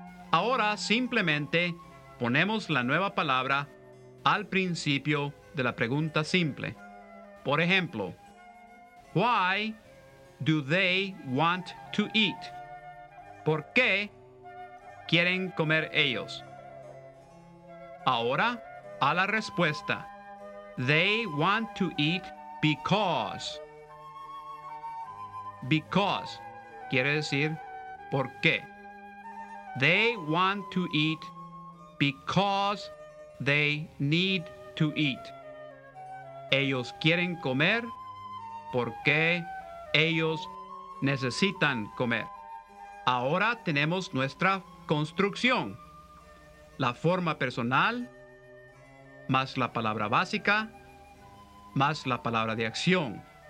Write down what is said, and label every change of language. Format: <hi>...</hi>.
<es>Ahora simplemente ponemos la nueva palabra al principio de la pregunta simple. Por ejemplo,</es> <en>why do they want to eat?</en> <es>¿Por qué quieren comer ellos? Ahora a la respuesta.</es> <en>They want to eat because.</en> <es>Because quiere decir por qué.</es> <en>They want to eat because they need to eat.</en> <es>Ellos quieren comer porque ellos necesitan comer. Ahora tenemos nuestra construcción. La forma personal más la palabra básica más la palabra de acción.</es>